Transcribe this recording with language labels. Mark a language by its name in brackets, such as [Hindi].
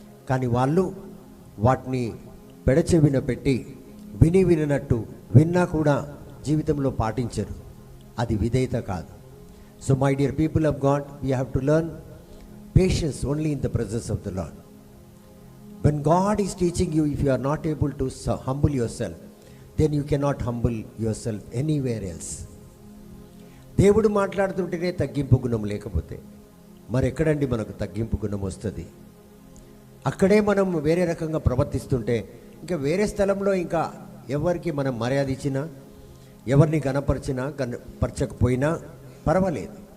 [Telugu] కానీ వాళ్ళు వాటిని పెడచెవిన పెట్టి వినట్టు విన్నా కూడా జీవితంలో పాటించరు. అది విధేయత కాదు. [English] So my dear people of God, we have to learn patience only in the presence of the Lord. When God is teaching you, if you are not able to humble yourself, then you cannot humble yourself anywhere else. [Telugu] దేవుడు మాట్లాడుతుంటేనే తగ్గింపు గుణం లేకపోతే మరి ఎక్కడండి మనకు తగ్గింపు గుణం వస్తుంది? అక్కడే మనం వేరే రకంగా ప్రవర్తిస్తుంటే ఇంకా వేరే స్థలంలో ఇంకా ఎవరికి మనం మర్యాద ఇచ్చినా, ఎవరిని కనపరచకపోయినా పర్వాలేదు.